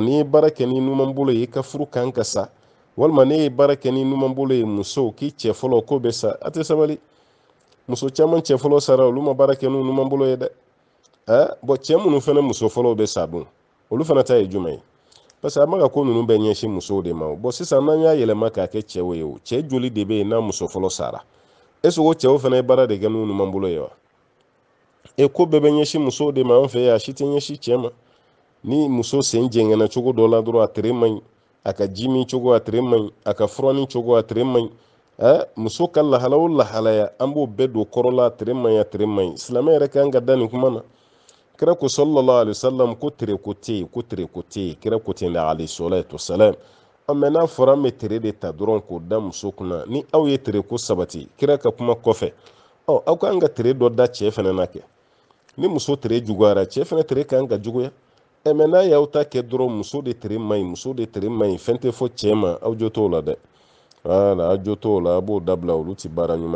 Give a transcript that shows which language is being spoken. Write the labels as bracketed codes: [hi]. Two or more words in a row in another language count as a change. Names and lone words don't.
[bm] n'i ye baara kɛ ni numan bolo ye i ka furu kan ka sa walima ne ye baara kɛ ni numan bolo ye muso k'i cɛ fɔlɔ k'o bɛ sa a tɛ sabali muso caman cɛ fɔlɔ sara olu ma baara kɛ n'u numan bolo ye dɛ bon cɛ minnu fana muso fɔlɔw bɛ sa dun olu fana ta ye jumɛn ye [fr] parce que [bm] a ma ka ko ninnu bɛ ɲɛsin musow de ma bon sisan n'an y'a yɛlɛma k'a kɛ cɛw ye o cɛ joli de bɛ yen n'a muso fɔlɔ sara [fr] est ce que [bm] o cɛw fana ye baara de kɛ n'u numan bolo ye wa ko bɛɛ bɛ ɲɛsin musow de ma an fɛ yan a si tɛ ɲɛsin cɛ ma ni muso sen jɛngɛnna cogo dɔ la dɔrɔn a tere man ɲi a ka ji min cogo a tere man ɲi a ka furanin cogo a tere man ɲi muso ka lahala o lahalaya an b'o bɛɛ don kɔrɔ la a tere man ɲi a tere man ɲi silamɛ yɛrɛ kan ka da nin kuma na kira ko [ar] صلى الله عليه وسلم [bm] ko tere ko tɛ yen ko tere ko tɛ yen kira ko ten da [ar] عليه الصلاة والسلام [bm] mɛ n'a fɔra an bɛ tere de ta dɔrɔn k'o da muso kunna ni aw ye tere ko sabati kira ka kuma kɔfɛ aw kan ka tere dɔ da cɛ fana na kɛ ni muso tere juguyara cɛ fana tere kan ka juguya mɛ n'a y'aw ta kɛ dɔrɔn muso de tere man ɲi muso de tere man ɲi fɛn tɛ fɔ cɛ ma aw jo t'o la dɛ wala aw jo t'o la a b'o dabila olu tɛ baara ɲuman